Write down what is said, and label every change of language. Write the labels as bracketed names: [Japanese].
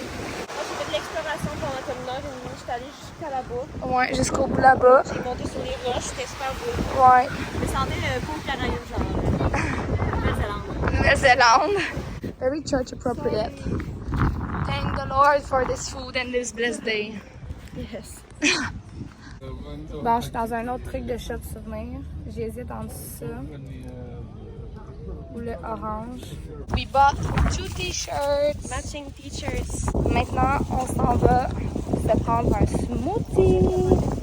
[French] Moi, j'ai fait de l'exploration pendant comme une heure et demie. J'étais allée jusqu'à là-bas. Ouais, jusqu'au bout là-bas. J'ai monté sur les roches, c'était super beau. Ouais. Je me sentais le pauvre Caraïbe, genre. Nouvelle-Zélande. Nouvelle-Zélande. [English] Very church appropriate. Thank the Lord for this food and this blessed day. Yes. [French] Bon, je suis dans un autre truc de shop souvenir. J'hésite entre ça ou le orange. [English] We bought 2 t-shirts. Matching t-shirts. [French] Maintenant, on s'en va se prendre un smoothie.